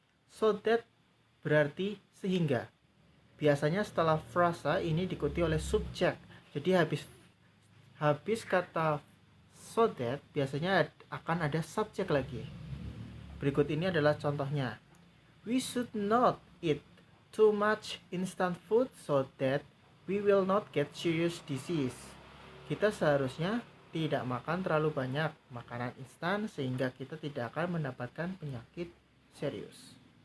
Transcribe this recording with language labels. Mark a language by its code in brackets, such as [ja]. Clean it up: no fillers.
[id] So that berarti sehingga. Biasanya setelah frasa ini diikuti oleh subjek. Jadi habis kata so that biasanya akan ada subjek lagi. Berikut ini adalah contohnya. [en] We should not eat too much instant food so that we will not get serious disease. [id] Kita seharusnya tidak makan terlalu banyak makanan instan sehingga kita tidak akan mendapatkan penyakit serius.